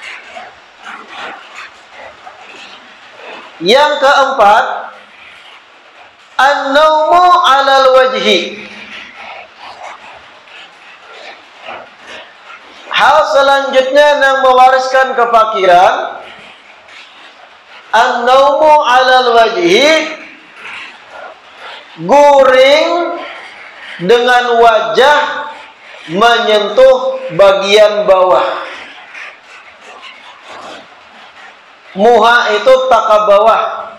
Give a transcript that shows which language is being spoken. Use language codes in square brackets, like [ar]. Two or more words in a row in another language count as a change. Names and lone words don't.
[id] Yang keempat, [ar] النوم على الوجه. [id] Hal selanjutnya yang mewariskan kefakiran, [ar] النوم على الوجه, [id] guring dengan wajah menyentuh bagian bawah. [bjn] Muha itu taka bawah.